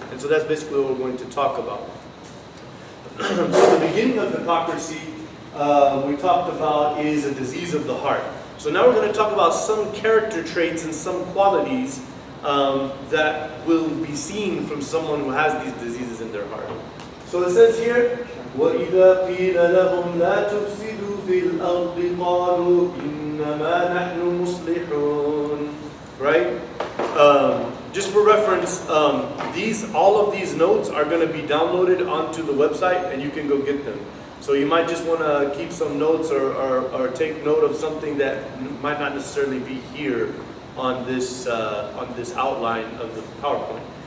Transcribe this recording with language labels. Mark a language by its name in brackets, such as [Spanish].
[English] And so that's basically what we're going to talk about. So the beginning of hypocrisy, we talked about, is a disease of the heart. So now we're going to talk about some character traits and some qualities that will be seen from someone who has these diseases in their heart. So it says here, [Arabic] وَإِذَا قِيلَ لَهُمْ لَا تُفْسِدُوا فِي الْأَرْضِ قَالُوا إِنَّمَا نَحْنُ مُصْلِحُونَ. [English] Right? Just for reference, all of these notes are going to be downloaded onto the website, and you can go get them. So you might just want to keep some notes or take note of something that might not necessarily be here on this outline of the PowerPoint.